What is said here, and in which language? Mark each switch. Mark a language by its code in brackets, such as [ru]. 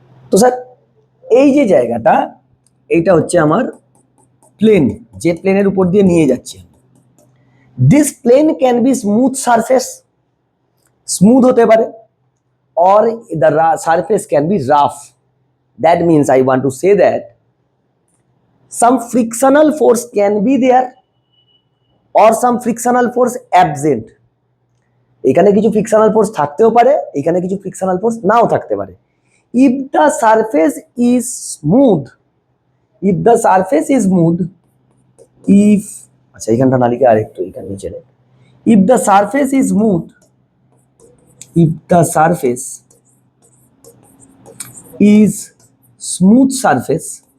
[bn] তো স্যার এই যে জায়গাটা, এইটা হচ্ছে আমার প্লেন, যে প্লেনের উপর দিয়ে নিয়ে যাচ্ছি। [en] this plane can be smooth surface, [bn] smooth হতে পারে, [en] or the surface can be rough. That means I want to say that some frictional force can be there or some frictional force absent. [bn] এখানে কিছু frictional force থাকতেও পারে, এখানে কিছু frictional force নাও থাকতে পারে। [en] if the surface is smooth, if the surface is smooth, if [bn] আচ্ছা এখানটা না লিখে আরেকটু এখানে নিচে রে, [en] if the surface is smooth, if the surface is smooth surface,